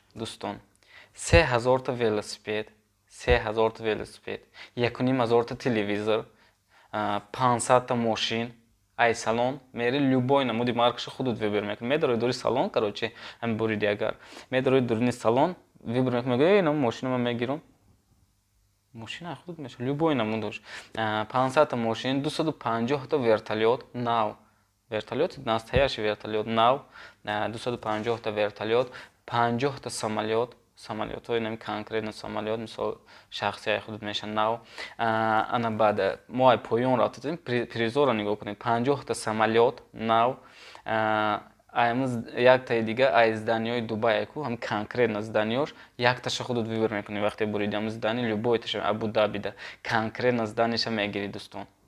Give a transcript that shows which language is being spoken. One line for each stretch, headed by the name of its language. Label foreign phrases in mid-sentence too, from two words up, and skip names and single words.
Tajik: Дӯстон 3000 та велосипед, 3000 та велосипед, 1500 та телевизор, 500 та машин, ай салон, мери любой намуди маркаша худут выбор мекунӣ. Медарои дури салон, короче, ҳам буриди агар. Медарои дуруни салон, выбор мекунӣ, мегӯи, ин машина ман мегирам. Машина худут меша, любой намудаш. 500 та машин, 250 та вертолет, нав.
Russian: Вертолет, настоящий вертолет,
Tajik: нав, 250 та вертолет, 50 та самолет. Самолётҳои нами конкретно самолёт, мисол шахсияи худут меша нав. Ана баъд мо ай поён рафта дидем, призора нигоҳ кунед. 50 та самолёт, нав. Як таи дига ай зданиёи Дубай ку, ҳам конкретно зданиёш, якташа худут выбор мекунӣ вақте буриди ҳам
Russian: здани любой
Tajik: таша Абу Дабида, конкретно зданиша мегири дӯстон.